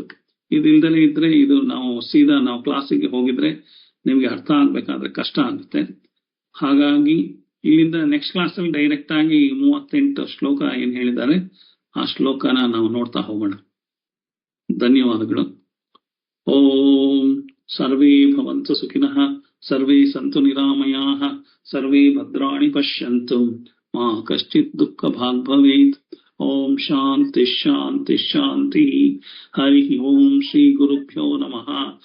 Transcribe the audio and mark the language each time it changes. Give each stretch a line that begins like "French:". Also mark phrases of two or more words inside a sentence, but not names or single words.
Kannada: ಇದಿಲ್ದಲೇ ಇದ್ರೆ ಇದು ನಾವು ಸೀದಾ ನಾವು ಕ್ಲಾಸಿಗೆ ಹೋಗಿದ್ರೆ ನಿಮ್ಗೆ ಅರ್ಥ ಆಗ್ಬೇಕಾದ್ರೆ ಕಷ್ಟ ಆಗುತ್ತೆ. ಹಾಗಾಗಿ ಇಲ್ಲಿಂದ
English: next class
Kannada: ಅಲ್ಲಿ ಡೈರೆಕ್ಟ್ ಆಗಿ 38 ಶ್ಲೋಕ ಏನ್ ಹೇಳಿದ್ದಾರೆ ಆ ಶ್ಲೋಕನ ನಾವು ನೋಡ್ತಾ ಹೋಗೋಣ. ಧನ್ಯವಾದಗಳು.
Sanskrit: ಓಂ ಸರ್ವೇ ಭವಂತು ಸುಖಿನಃ, ಸರ್ವೇ ಸಂತು ನಿರಾಮಯಾಃ, ಸರ್ವೇ ಭದ್ರಾಣಿ ಪಶ್ಯಂತು, ಮಾ ಕಶ್ಚಿತ್ ದುಃಖ ಭಾಗ್ ಭವೇತ್. ಓಂ ಶಾಂತಿ ಶಾಂತಿ ಶಾಂತಿ. ಹರಿ ಓಂ ಶ್ರೀ ಗುರುಭ್ಯೋ ನಮಃ.